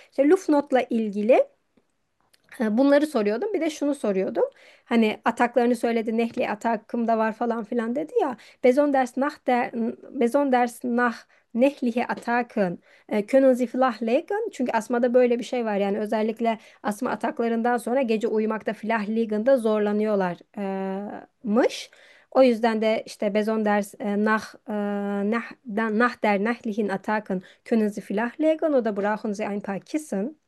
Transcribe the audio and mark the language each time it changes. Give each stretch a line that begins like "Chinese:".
Turkish: İşte Lufnot'la ilgili bunları soruyordum. Bir de şunu soruyordum. Hani ataklarını söyledi. Nehli atakım da var falan filan dedi ya.
German: Besonders nach Nächtliche Attacken. Können Sie flach liegen?
Turkish: Çünkü astmada böyle bir şey var. Yani özellikle astma ataklarından sonra gece uyumakta flach liegen'da zorlanıyorlarmış. O yüzden de işte
German: nach der Nächtlichen Attacken können Sie flach liegen oder brauchen Sie ein paar Kissen?